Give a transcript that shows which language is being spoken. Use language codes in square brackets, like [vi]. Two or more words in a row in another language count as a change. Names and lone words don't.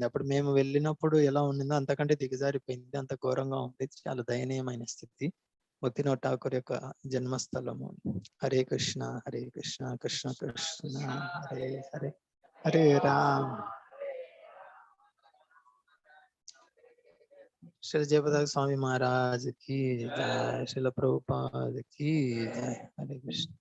[te] అప్పుడు మేము వెళ్ళినప్పుడు ఎలా ఉండిందో అంతకంటే దిగజారిపోయింది, అంత ఘోరంగా ఉంది, చాలా దయనీయమైన స్థితి. భక్తినాథ్ ఠాకూర్ యొక్క జన్మస్థలము. హరే కృష్ణ హరే కృష్ణ కృష్ణ కృష్ణ హరే హరే, హరే రామ్. [hi] శ్రీ జయపతాక స్వామి महाराज की जय, श्रील प्रभुपाद की जय. हरे कृष्ण.